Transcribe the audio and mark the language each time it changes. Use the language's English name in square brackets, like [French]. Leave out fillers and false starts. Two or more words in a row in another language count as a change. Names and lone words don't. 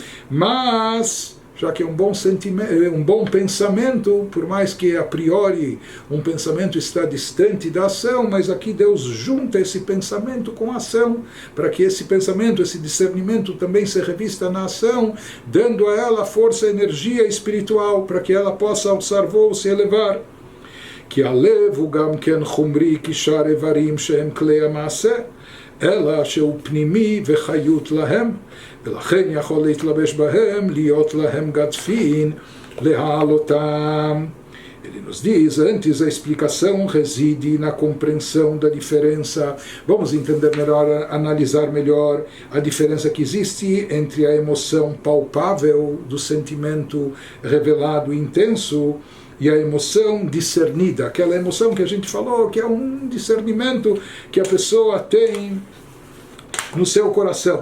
[Portuguese] Mas, já que é um bom sentimento, um bom pensamento, por mais que a priori um pensamento está distante da ação, mas aqui Deus junta esse pensamento com a ação, para que esse pensamento, esse discernimento também se revista na ação, dando a ela força e energia espiritual, para que ela possa alçar voo, se elevar. [Hebrew] כי הלב הוא גם כן חומרי כשאר איברים שהם כלי המעשה, אלא שהוא פנימי וחיות להם, ולכן יכול להתלבש בהם, להיות להם גדפין, להעלותם. [Portuguese] Ele nos diz, antes a explicação reside na compreensão da diferença. Vamos entender melhor, analisar melhor a diferença que existe entre a emoção palpável do sentimento revelado e intenso e a emoção discernida, aquela emoção que a gente falou, que é um discernimento que a pessoa tem no seu coração.